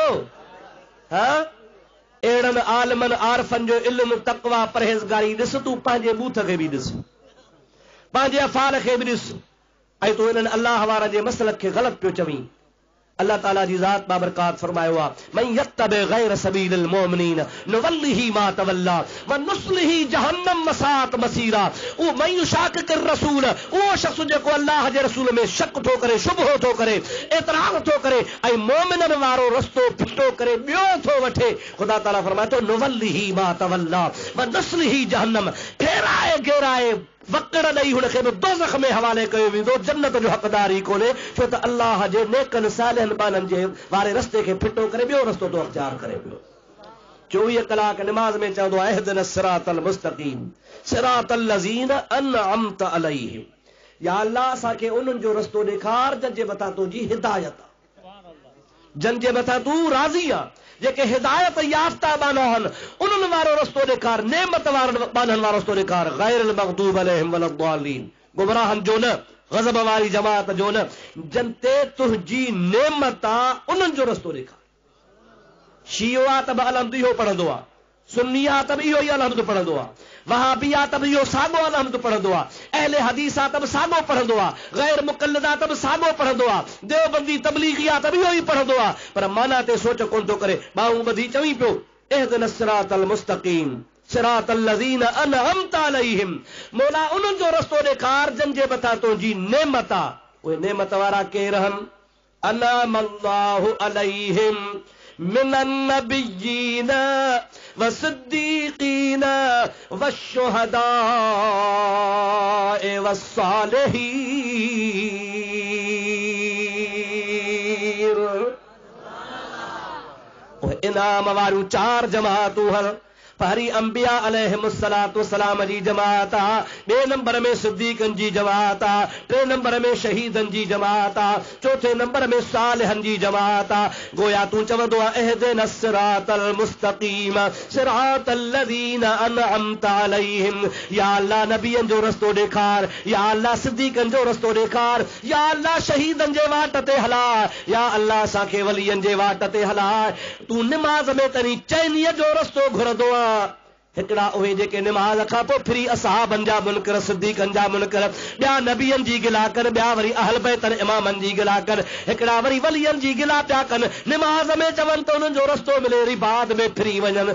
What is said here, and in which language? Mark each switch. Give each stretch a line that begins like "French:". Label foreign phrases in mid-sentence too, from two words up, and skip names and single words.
Sindhi: हा, अहिड़नि आलमनि आरफनि जो इल्मु तक़वा परहेज़गारी ॾिस, तूं पंहिंजे बूथ खे बि ॾिस, पंहिंजे अफ़ाल खे बि ॾिस, ऐं तूं इन्हनि अलाह वारनि जे मसलक खे ग़लति पियो चवीं। अल्लाह ताला जी ज़ात बाबरकात फरमायो आहे,
Arabic: من يتبع غير سبيل المؤمنين نوله ما تولى ونصله جهنم وساءت مصيرا. أو من يشاقق الرسول,
Sindhi: उहो शख़्स जेको अल्लाह जे रसूल में शक थो करे, शुबहो थो करे, एतराज़ थो करे ऐं मोमिननि वारो रस्तो फिटो करे ॿियो थो वठे, ख़ुदा ताला फरमाए थो
Arabic: نوله ما تولى ونصله جهنم,
Sindhi: फेराए घेराए वकड़ ॾेई हुनखे बि दोज़ख में हवाले कयो वेंदो, जन्नत जो हक़दार ई कोन्हे, छो त अल्लाह जे नेकनि सालिहनि बाननि जे वारे रस्ते खे फिटो करे ॿियो रस्तो तो अख़्तियार करे पियो। 24 कलाक निमाज़ में चवंदो आहे,
Arabic: اهدنا الصراط المستقيم صراط الذين أنعمت عليهم,
Sindhi: या अल्लाह असांखे उन्हनि जो रस्तो ॾेखार जंहिंजे मथां तुंहिंजी हिदायत आहे, जंहिंजे मथां तूं राज़ी आहे, जेके हिदायत याफ़्ता बाना आहिनि उन्हनि वारो रस्तो ॾेखार, नेमत वारनि बाननि वारो रस्तो ॾेखार,
Arabic: غير المغضوب عليهم ولا الضالين,
Sindhi: गुमराहनि जो न, ग़ज़ब वारी जमात जो न, जन ते तुंहिंजी नेमत आहे उन्हनि जो रस्तो ॾेखार। शियो आहे त बि अलहम्द इहो पढ़ंदो आहे, सुन्नी आहे त बि इहो ई अलहम्द पढ़ंदो आहे, वहाबी आहे त बि इहो साॻो अलहम्द पढ़ंदो आहे, अहले हदीस आहे त बि साॻो पढ़ंदो आहे, गैर मुक़ल्लिद आहे त बि साॻो पढ़ंदो आहे, देवबंदी तबलीगी आहे त बि इहो ई पढ़ंदो आहे, पर माना ते सोच कोन थो करे। ॿाहूं ॿधी चवीं पियो,
Arabic: اهدنا الصراط المستقيم صراط الذين أنعمت عليهم,
Sindhi: मौला उन्हनि जो रस्तो ॾेखार जंहिंजे मथां तुंहिंजी नेमत आहे। उहे नेमत वारा केर आहिनि?
Arabic: أنعم الله عليهم من النبيين والصديقين والشهداء والصالحين.
Sindhi: इनाम वारियूं 4 जमातूं हल, पहरी अंबिया
Arabic: عليهم الصلاة والسلام
Sindhi: जी जमात आहे, ॿिए नंबर में सिद्दीक़नि जी जमात आहे, टे नंबर में शहीदनि जी जमात आहे, चौथे नंबर में सालिहनि जी जमात आहे। गोया तूं चवंदो आहे,
Arabic: اهدنا الصراط المستقيم صراط الذين أنعمت عليهم,
Sindhi: या अल्लाह नबियनि जो रस्तो ॾेखार, या अल्लाह सिद्दीक़नि जो रस्तो ॾेखार, या अल्लाह शहीदनि जे वाट ते हला, या अल्लाह असांखे वलियनि जे वाट ते हला। तूं निमाज़ में तनी चैनीअ जो रस्तो घुरंदो आहे, हिकिड़ा उहे जेके निमाज़ खां पोइ फिरी असहाबनि जा मुनकर, सिद्दीक़नि जा मुनकर, ॿिया नबियनि जी गिला कर, ॿिया वरी अहल बैतनि इमामनि जी गिला कर, हिकिड़ा वरी वलियनि जी गिला पिया कनि, निमाज़ में चवनि त उन्हनि जो रस्तो मिले, वरी बाद में फिरी वञनि।